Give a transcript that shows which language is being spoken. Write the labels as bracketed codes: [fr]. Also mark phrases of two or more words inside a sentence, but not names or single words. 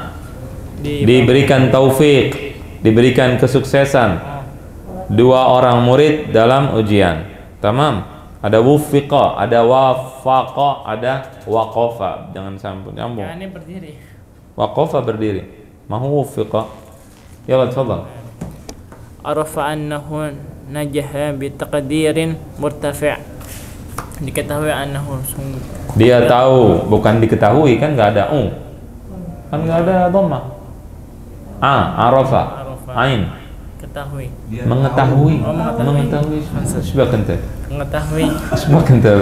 [id] Diberikan taufik, diberikan kesuksesan 2 orang murid dalam ujian. Tamam. Ada wufiqa, ada wafaqa, ada waqafa. Jangan sambung. Ini berdiri. Waqafa berdiri. [ar] ما هو وفق؟ يلا تفضل. عرف أنه نجح بتقدير مرتفع'. [id] diketahui annahu sungguh. Dia tahu, bukan diketahui, kan nggak ada kan nggak ada dhammah. [ar] عرف، عين, [id] Ketahui. mengetahui, Oh, mengetahui. sebagian teh, Mengetahui. sebagian teh.